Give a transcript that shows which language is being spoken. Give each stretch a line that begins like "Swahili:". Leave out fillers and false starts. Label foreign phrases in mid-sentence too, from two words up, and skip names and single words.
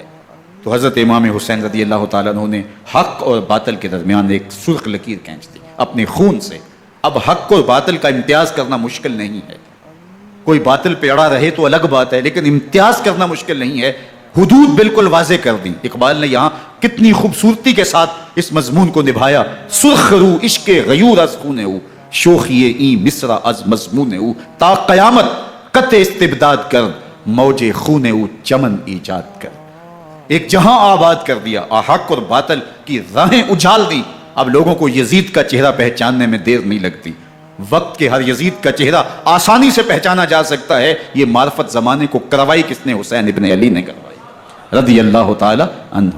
Urdu: تو حضرت امام حسین رضی اللہ تعالیٰ عنہ نے حق اور باطل کے درمیان ایک سرخ لکیر کھینچ دی اپنے خون سے۔ اب حق اور باطل کا امتیاز کرنا مشکل نہیں ہے، کوئی باطل پہ اڑا رہے تو الگ بات ہے، لیکن امتیاز کرنا مشکل نہیں ہے۔ حدود بالکل واضح کر دی۔ اقبال نے یہاں کتنی خوبصورتی کے ساتھ اس مضمون کو نبھایا۔
Persian: سرخ رو عشق غیور از خون او، شوخی این مصرع از مضمون او، تا قیامت قطع استبداد کر، موج خون او چمن ایجاد کر۔
Urdu: ایک جہاں آباد کر دیا، حق اور باطل کی راہیں اجھال دی۔ اب لوگوں کو یزید کا چہرہ پہچاننے میں دیر نہیں لگتی، وقت کے ہر یزید کا چہرہ آسانی سے پہچانا جا سکتا ہے۔ یہ معرفت زمانے کو کروائی کس نے؟ حسین ابن علی نے کروائی رضی اللہ تعالی عنہ۔